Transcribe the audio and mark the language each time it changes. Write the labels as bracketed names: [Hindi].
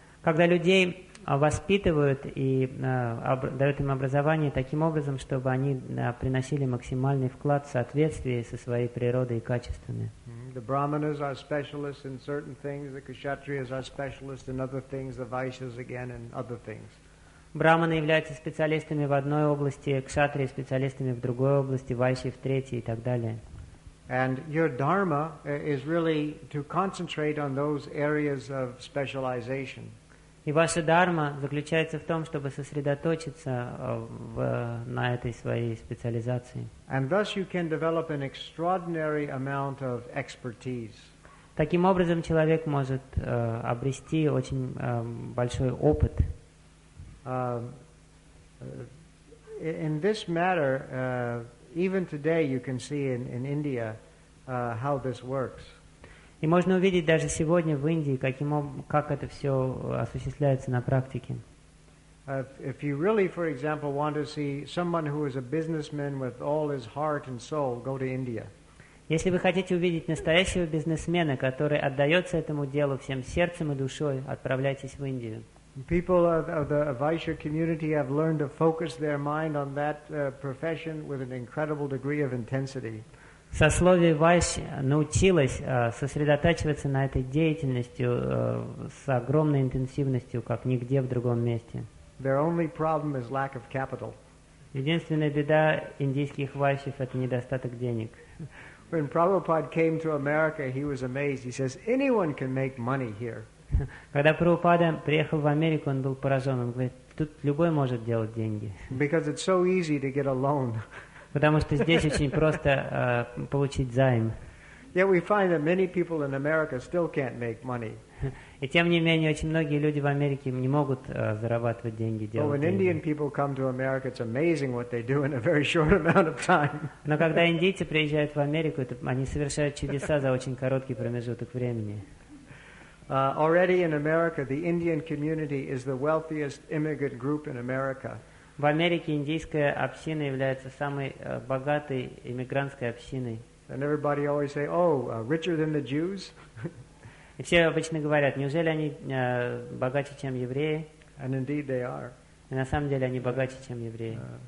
[Russian] Когда людей воспитывают и дают им образование таким образом, чтобы они приносили максимальный вклад в соответствии со своей природой и качествами. [English] The brahmanas are specialists in certain things, the kshatriyas are specialists in other things, the vaishyas again in other things. [Russian] Брахманы являются специалистами в одной области, кшатрии специалистами в другой области, вайши в третьей и так далее. [English] And your dharma is really to concentrate on those areas of specialization. [Russian] И ваша дхарма заключается в том, чтобы сосредоточиться на этой своей специализации. [English] And thus you can develop an extraordinary amount of expertise. [Russian] Таким образом, человек может обрести очень большой опыт. [English] In this matter, even today you can see in India how this works. [Russian] И можно увидеть даже сегодня в Индии, как это все осуществляется на практике. [English] If you really, for example, want to see someone who is a businessman with all his heart and soul, go to India. [Russian] Если вы хотите увидеть настоящего бизнесмена, который отдается этому делу всем сердцем и душой, отправляйтесь в Индию. [English] People of the Vaishya community have learned to focus their mind on that profession with an incredible degree of intensity. [Russian] Сословие Вайшья научилось сосредотачиваться на этой деятельности с огромной интенсивностью, как нигде в другом месте. [English] Their only problem is lack of capital. [Russian] Единственная беда индийских вайшьев – это недостаток денег. [English] When Prabhupada came to America, he was amazed. He says, anyone can make money here. [Russian] Когда Прабхупада приехал в Америку, он был поражен. Он говорит, тут любой может делать деньги. [English] Because it's so easy to get a loan. [Russian] Потому что здесь очень просто получить займ. [English] Yet we find that many people in America still can't make money. [Russian] И тем не менее, очень многие люди в Америке не могут зарабатывать деньги, делать деньги. [English] But when Indian people come to America, it's amazing what they do in a very short amount of time. [Russian] Но когда индийцы приезжают в Америку, они совершают чудеса за очень короткий промежуток времени. [English] Already in America, the Indian community is the wealthiest immigrant group in America. [Russian] В Америке индийская община является самой богатой иммигрантской общиной. [English] And everybody always say, "Oh, richer than the Jews?" [Russian] И все обычно говорят, неужели они богаче, чем евреи? [English] And indeed they are. [Russian] И на самом деле они богаче, чем евреи.